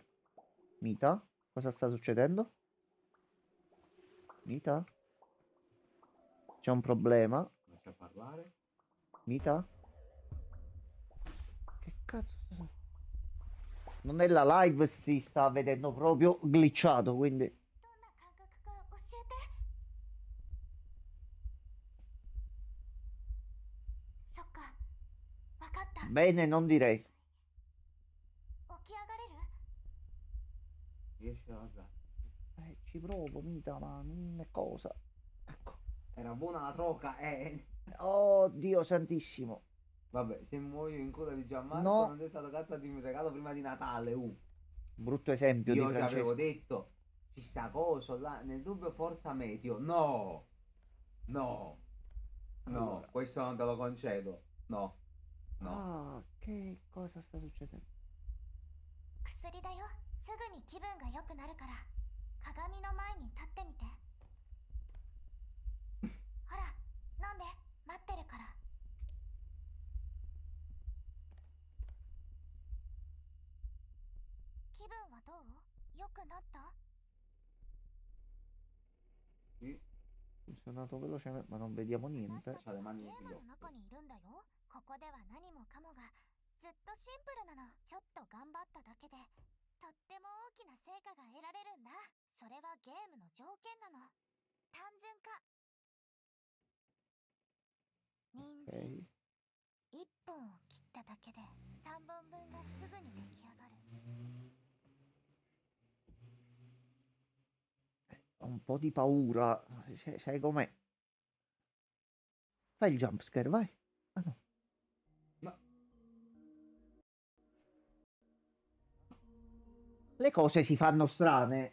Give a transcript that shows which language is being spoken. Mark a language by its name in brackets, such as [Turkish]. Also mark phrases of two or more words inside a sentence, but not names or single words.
[Italian] Mita, cosa sta succedendo? Mita? C'è un problema? Lascia parlare. Mita? Che cazzo? Non è la live, si sta vedendo proprio glitchato, quindi... [Japanese] どんな感覚か教えて。そっか。わかった。 [Italian] Bene, non direi. ci provo, Mita, ma non è cosa. Ecco. Era buona la troca, Oh, Dio santissimo. Vabbè, se muoio in coda di Gianmarco No. non è stato cazzo di un regalo prima di Natale, Brutto esempio di Io ti avevo Francesco. detto, ci sta coso là, nel dubbio forza meteo. No, no, no, Allora. questo non te lo concedo. No, no. Ah, che cosa sta succedendo? [Japanese] 薬だよ。すぐに気分が良くなるから鏡の前に立ってみて。ほら、飲んで、待ってるから。気分はどう？良くなった？ [Italian] Sì, Funzionato velocemente, ma non vediamo [Japanese] 私 [Italian] niente. [Japanese] たち [Italian] c'ha le [Japanese] は [Italian] mani [Japanese] ゲー [Italian] negli [Japanese] ムの [Italian] occhi. [Japanese] 中にいるんだよ。ここでは何もかもがずっとシンプルなの。ちょっと頑張っただけでとっても大きな成果が得られるんだ。それはゲームの条件なの。単純化。人参 [Italian] Ok. [Japanese] 1本を切っただけで3本分がすぐに出来上がる。 [Italian] Ho un po' di paura. Sai com'è? Fai il jumpscare, vai. Ah no. No. Le cose si fanno strane.